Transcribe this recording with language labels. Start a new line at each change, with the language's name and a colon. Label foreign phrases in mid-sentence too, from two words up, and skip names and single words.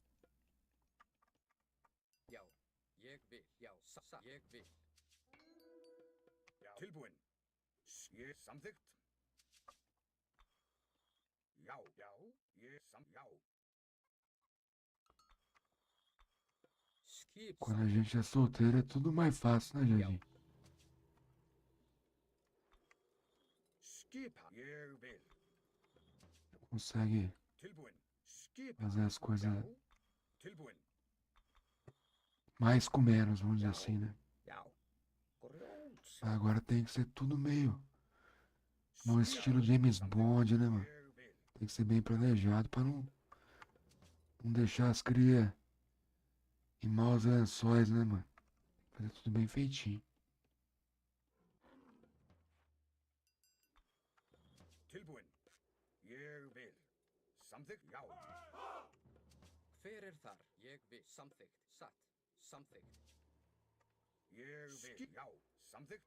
Icelandic: Já. Ég vil. Já. Satt. Ég vil. Já. Tilbúin. Ég. Samþykkt. Já. Já. Ég. Já. Skipan.
Portuguese: Quando a gente é solteiro é tudo mais fácil, né, Jardim?
Icelandic: Skipan. Ég vil.
Portuguese: Consegue
Icelandic: Tilbúin. Skipan.
Portuguese: fazer as coisas
Icelandic: Já. Tilbúin.
Portuguese: mais com menos, vamos dizer assim, né?
Icelandic: Já. Groot.
Portuguese: Agora tem que ser tudo meio no estilo James Bond, né, mano?
Icelandic: Jeg vil.
Portuguese: Tem que ser bem planejado pra não deixar as cria em maus lençóis, né, mano? Fazer tudo bem feitinho.
Icelandic: Tilbúin. Jeg vil. Samþykkt? Já. Hver er þar? Ég vil. Samþykkt. Satt. Samþykkt. Jeg vil. Já. Samþykkt?